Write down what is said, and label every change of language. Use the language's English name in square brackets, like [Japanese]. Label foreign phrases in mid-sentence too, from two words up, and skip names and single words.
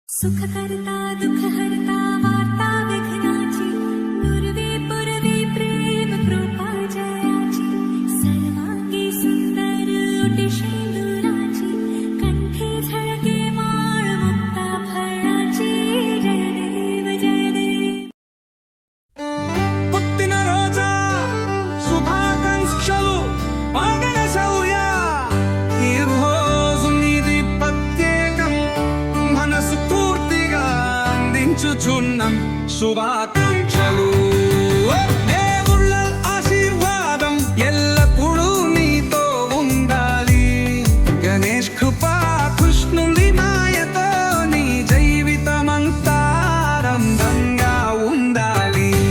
[Marathi] सुखकर्ता दुःखहर्ता वार्ता विघ्नाची पूर्वे पूर्वे प्रेम कृपा जयाची सर्वांगी सुंदर ओटी शेंदुराची कंठी झळके माळ मुक्ता फळाची जय देव जय देव [Telugu] పుట్టిన రోజా శుభాకాంక్షలు పాగనసౌయా ఈ రోజు నీది ప్రత్యేకం మనసు పూర్తిగా అందించుచున్నాం శుభాకాంక్షలు దేవుళ్ళ ఆశీర్వాదం ఎల్లప్పుడూ నీతో ఉండాలి గణేష్ కృపా కృష్ణుడి మాయతో నీ జీవితమంతా ఆనందంగా ఉండాలి